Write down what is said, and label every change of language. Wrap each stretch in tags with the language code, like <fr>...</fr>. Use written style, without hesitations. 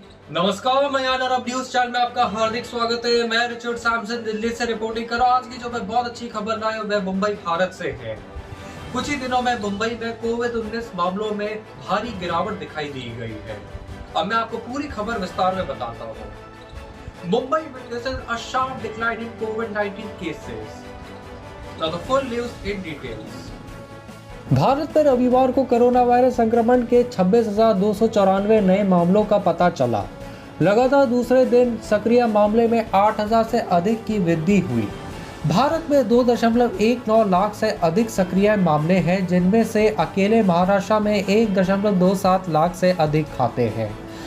<hi>नमस्कार, मैं Arab News channel में आपका हार्दिक स्वागत है। मैं रिचर्ड सैमसन दिल्ली से रिपोर्टिंग कर रहा हूं। आज की जो मैं बहुत अच्छी खबर लाया हूं वह मुंबई भारत से है। कुछ ही दिनों में मुंबई में कोविड-19 मामलों में भारी गिरावट दिखाई दी गई है। अब मैं आपको पूरी खबर विस्तार में बताता हूं।</hi> <en>Mumbai witnesses a sharp decline in COVID-19 cases. Now the full news in details.</en> <hi>Bharat में रविवार को कोरोना वायरस संक्रमण के 26,294 नए मामलों का पता चला। लगातार दूसरे दिन सक्रिय मामले में 8,000 से अधिक की वृद्धि हुई। भारत में 2.19 लाख से अधिक सक्रिय मामले हैं, जिनमें से अकेले महाराष्ट्र में 1.27 लाख से अधिक खाते हैं।</hi>